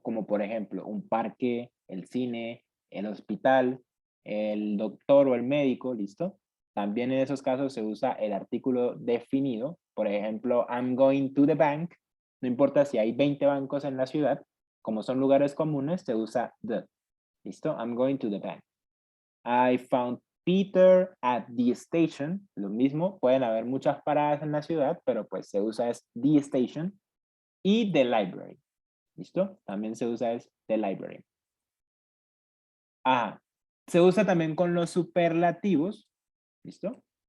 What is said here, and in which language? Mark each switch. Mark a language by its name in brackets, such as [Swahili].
[Spanish] Como por ejemplo, un parque, el cine, el hospital, el doctor o el médico, ¿listo? También en esos casos se usa el artículo definido. Por ejemplo, [English] I'm going to the bank. [Spanish] No importa si hay 20 bancos en la ciudad, como son lugares comunes, se usa the. ¿Listo? [English] I'm going to the bank. I found Peter at the station. [Spanish] Lo mismo, pueden haber muchas paradas en la ciudad, pero pues se usa es [English] the station. [Spanish] Y [English] the library. [Spanish] ¿Listo? También se usa es [English] the library. [Spanish] Ah, se usa también con los superlativos. ¿Listo?